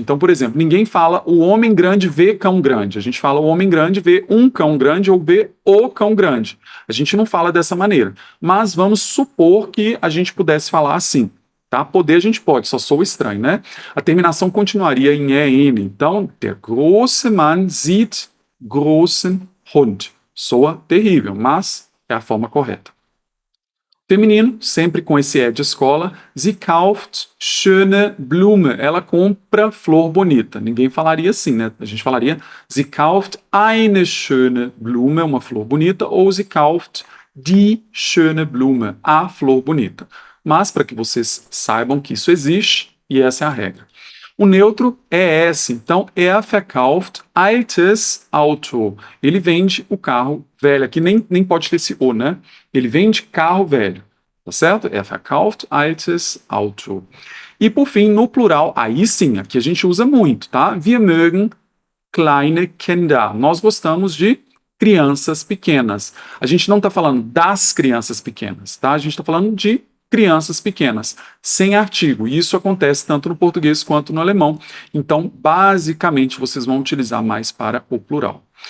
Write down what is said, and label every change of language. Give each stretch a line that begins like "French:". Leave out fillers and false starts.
Portuguese: Então, por exemplo, ninguém fala o homem grande vê cão grande. A gente fala o homem grande vê um cão grande ou vê o cão grande. A gente não fala dessa maneira. Mas vamos supor que a gente pudesse falar assim. Tá? Poder a gente pode, só sou estranho, né? A terminação continuaria em EN.
German: Então, der große Mann sieht großen Hund.
Portuguese: Soa terrível, mas é a forma correta. Feminino, sempre com esse é de escola.
German: Sie kauft schöne Blume.
Portuguese: Ela compra flor bonita. Ninguém falaria assim, né? A gente falaria
German: sie kauft eine schöne Blume,
Portuguese: uma flor bonita, ou
German: sie kauft die schöne Blume,
Portuguese: a flor bonita. Mas para que vocês saibam que isso existe, e essa é a regra. O neutro é S, então
German: er verkauft altes Auto.
Portuguese: Ele vende o carro velho. Aqui nem pode ter esse O, né? Ele vende carro velho, tá certo?
German: Er verkauft altes Auto.
Portuguese: E por fim, no plural, aí sim, aqui a gente usa muito, tá?
German: Wir mögen kleine Kinder.
Portuguese: Nós gostamos de crianças pequenas. A gente não está falando das crianças pequenas, tá? A gente está falando de crianças pequenas, sem artigo. E isso acontece tanto no português quanto no alemão. Então, basicamente, vocês vão utilizar mais para o plural.